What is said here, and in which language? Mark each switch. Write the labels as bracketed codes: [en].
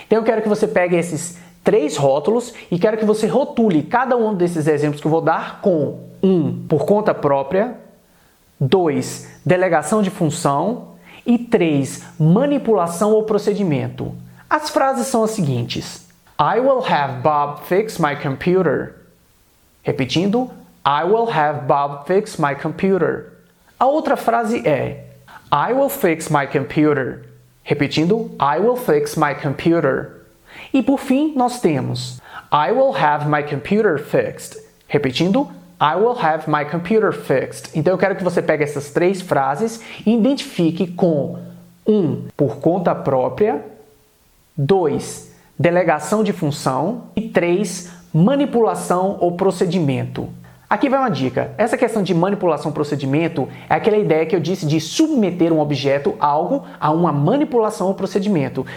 [pt] Então eu quero que você pegue esses 3 rótulos e quero que você rotule cada um desses exemplos que eu vou dar com 1. Por conta própria. 2. Delegação de função. E 3. Manipulação ou procedimento. As frases são as seguintes. [en] I will have Bob fix my computer. [pt] Repetindo, [en] I will have Bob fix my computer. [pt] A outra frase é [en] I will fix my computer. [pt] Repetindo, [en] I will fix my computer. [pt] E por fim, nós temos [en] I will have my computer fixed. [pt] Repetindo, [en] I will have my computer fixed. [pt] Então eu quero que você pegue essas 3 frases e identifique com 1. Por conta própria. 2. Delegação de função. E 3. Manipulação ou procedimento. Aqui vai uma dica. Essa questão de manipulação procedimento é aquela ideia que eu disse de submeter um objeto, algo, a uma manipulação ou procedimento.